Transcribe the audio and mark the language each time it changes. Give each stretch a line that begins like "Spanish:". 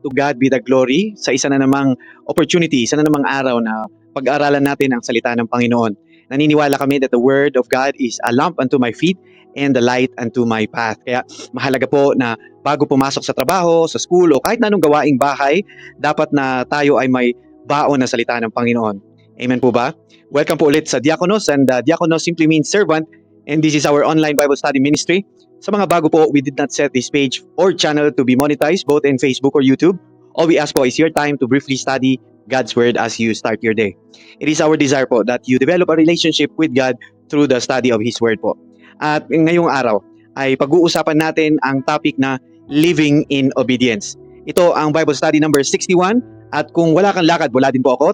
English: To God be the glory
Filipino: sa isa na namang opportunity, isa na namang araw na pag-aaralan natin ang salita ng Panginoon. Naniniwala kami
English: that the Word of God is a lamp unto my feet and the light unto my path.
Filipino: Kaya mahalaga po na bago pumasok sa trabaho, sa school o kahit na anong gawaing bahay, dapat na tayo ay may baon na salita ng Panginoon. Amen po ba?
English: Welcome
Filipino: po ulit sa
English: Diakonos, and Diakonos simply means servant, and this is our online Bible study ministry.
Filipino: Sa mga bago po,
English: we did not set this page or channel to be monetized both in Facebook or YouTube. All we ask po is your time to briefly study God's Word as you start your day. It is our desire po that you develop a relationship with God through the study of His Word po.
Filipino: At ngayong araw ay pag-uusapan natin ang topic na living in obedience. Ito ang Bible study number 61, at kung wala kang lakad, wala din po ako.